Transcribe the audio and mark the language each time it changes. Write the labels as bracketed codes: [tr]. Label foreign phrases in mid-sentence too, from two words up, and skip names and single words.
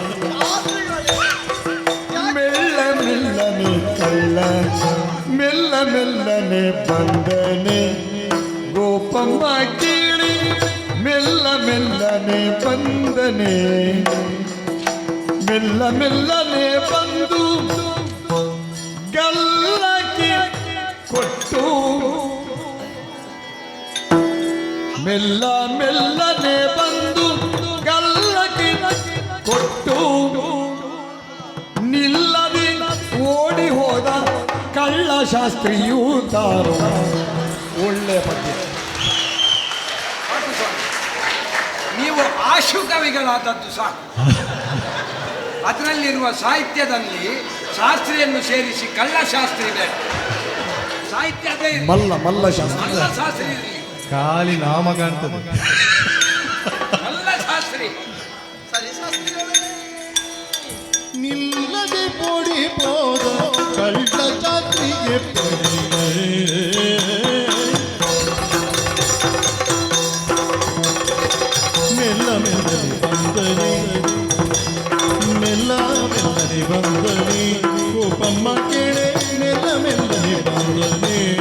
[kn] ಮೆಲ್ಲ ಮೆಲ್ಲನೆ ಕಳ್ಳ ಮೆಲ್ಲ ಮೆಲ್ಲನೆ ಬಂದನೆ ಗೋಪಮ್ಮ ಕೀಳಿ ಮೆಲ್ಲ ಮೆಲ್ಲನೆ ಬಂದನೆ ಮೆಲ್ಲ ಮೆಲ್ಲನೆ ಬಂದು ಗಲ್ಲಕ್ಕೆ ಕೊಟ್ಟು ಮೆಲ್ಲ ಮೆಲ್ಲನೆ ಬಂದು ಗಲ್ಲಕ್ಕೆ ಕೊಟ್ಟು ನಿಲ್ಲದೆ ಓಡಿ ಹೋದ ಶಾಸ್ತ್ರಿಯೂ ತಾರು ಒಳ್ಳೆ ಪದ್ಯ. ಸಾಕು ಸ್ವಾಮಿ. ನೀವು ಆಶುಕವಿಗಳಾದದ್ದು ಸಾಕು. ಅದರಲ್ಲಿರುವ ಸಾಹಿತ್ಯದಲ್ಲಿ ಶಾಸ್ತ್ರಿಯನ್ನು ಸೇರಿಸಿ ಕಳ್ಳಶಾಸ್ತ್ರಿ ಬೇಡ. ಸಾಹಿತ್ಯ ಅದೇ ಇರ್ಲಿ. ಮಲ್ಲ ಶಾಸ್ತ್ರಿ. ಕಳ್ಳ ಶಾಸ್ತ್ರಿ ಇರಲಿ. ಖಾಲಿ ನಾಮ ಕಾಣ್ತದೆ. ಕಳ್ಳಶಾಸ್ತ್ರಿ ನಿಲ್ಲದೆ ಪೊಡಿ ಪೋದ ಕಳ್ಳ ಜಾತಿಗೆ ಮೆಲ್ಲ ಮೆಲ್ಲನೆ ಬಂದನೆ ಮೆಲ್ಲ ಮೆಲ್ಲನೆ ಬಂದನೆ ಗೋಪಮ್ಮ ಕೇಳೆ ಮೆಲ್ಲ ಮೆಲ್ಲನೆ ಬಂದನೆ